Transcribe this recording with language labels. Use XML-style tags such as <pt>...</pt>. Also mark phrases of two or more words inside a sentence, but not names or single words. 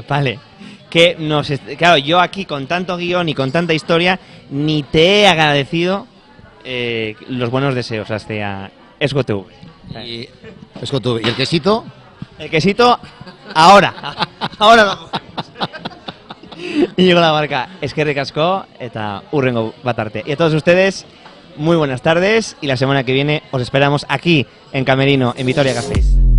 <es>Claro, yo aquí con tanto guión y con tanta historia ni te he agradecido los buenos deseos hacia EuskoTV. ¿Y el quesito? El quesito, ahora lo</es> <eu>Íñigo Lamarca, eskerrik asko eta hurrengo bat arte.</eu> <es>Y a todos ustedes, muy buenas tardes, y la semana que viene os esperamos aquí en Camerino, en Vitoria-Gasteiz.</es>